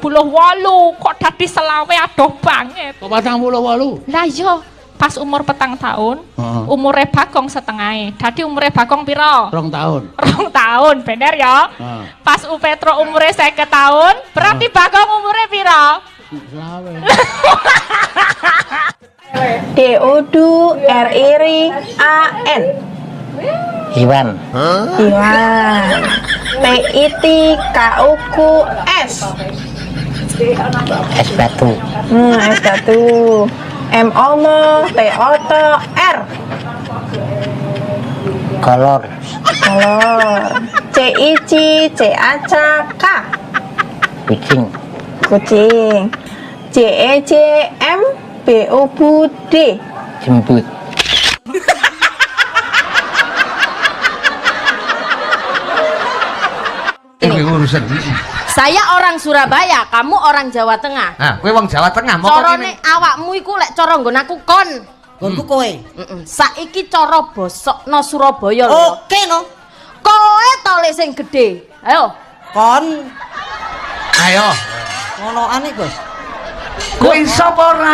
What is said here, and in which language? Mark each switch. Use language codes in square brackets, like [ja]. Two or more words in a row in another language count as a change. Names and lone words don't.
[jv] Kok dadi selawe adoh banget. Kok 48? Lah yo pas umur 4 tahun, umure Bagong setengahe. Dadi umure Bagong piro? 2 tahun. 2 tahun, bener ya? Pas Petro umure 50 tahun, berarti Bagong umure piro? Selawe. D-O-D-R-I-R-A-N. Iwan. Iwan. P-I-T-K-U-Q-S. Es batu. Es batu. M-O-M T-O-T-R. Kolor. Kolor. C-I-C C-A-C-K. Kucing. Kucing. J-E-J-M B-O-B-D. Jembut. [id] Ini urusan. Saya orang Surabaya, kamu orang Jawa Tengah. Nah, [jv] kowe wong Jawa Tengah mau Corone awakmu iku lek cara nggon aku kon. Nggonku kowe. Saiki cara bosokno Surabaya lho. Oke no. Kowe tole sing gedhe. Ayo. Kon. Ayo. Ngonoan iki, Bos. Kowe iso apa ora?